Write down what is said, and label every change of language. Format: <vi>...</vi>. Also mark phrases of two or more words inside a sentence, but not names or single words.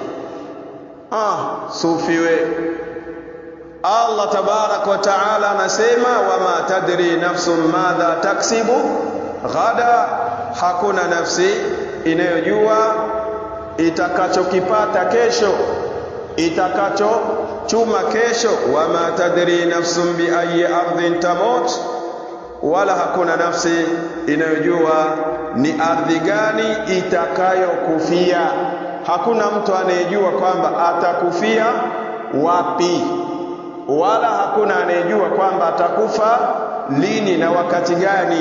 <sw>Sufi we,</sw> <ar>الله تبارك وتعالى</ar> <sw>anasema</sw> <ar>وما تدري نفس ماذا تكسب غدا,</ar> <sw>hakuna nafsi inayojua itakachokipata kesho, itakachochuma kesho.</sw> <ar>وما تدري نفس بأي أرض تموت,</ar> <sw>wala hakuna nafsi inayojua ni ardhi gani itakayokufia. Hakuna mtu anayejua kwamba atakufia wapi, wala hakuna anayejua kwamba atakufa lini na wakati gani.</sw>